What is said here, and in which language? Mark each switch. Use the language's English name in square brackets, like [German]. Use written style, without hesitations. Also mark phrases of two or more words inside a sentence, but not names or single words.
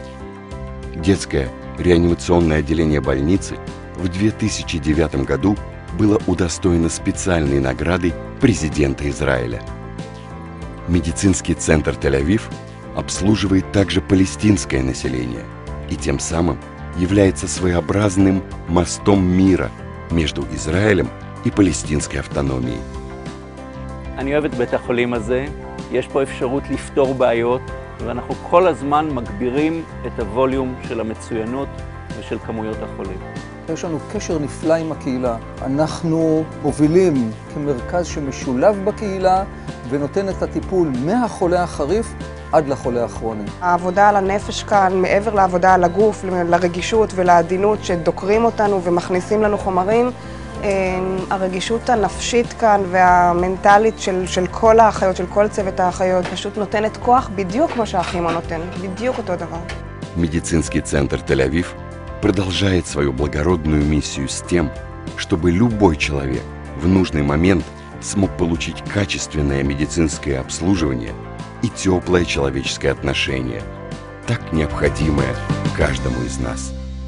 [Russian] Детское реанимационное отделение больницы в 2009 году было удостоено специальной наградой президента Израиля. Медицинский центр Тель-Авив обслуживает также палестинское население и тем самым является своеобразным мостом мира между Израилем и палестинской автономией. [Hebrew] אני אוהב את בית החולים הזה, יש פה אפשרות לפתור בעיות, ואנחנו כל הזמן מגבירים את הווליום של המצוינות ושל כמויות החולים. יש לנו קשר נפלא עם הקהילה. אנחנו מובילים כמרכז שמשולב בקהילה ונותן את הטיפול מהחולה החריף עד לחולה הכרוני. העבודה על הנפש כאן, מעבר לעבודה על הגוף, לרגישות ולעדינות שדוקרים אותנו ומכניסים לנו חומרים, הרגישות הנפשית כאן והמנטלית של כל האחיות, של כל צוות האחיות, פשוט נותנת כוח בדיוק כמו שהכימו נותן, בדיוק אותו דבר. [Russian] Медицинский центр Тель-Авив продолжает свою благородную миссию с тем, чтобы любой человек в нужный момент смог получить качественное медицинское обслуживание и теплое человеческое отношение, так необходимое каждому из нас.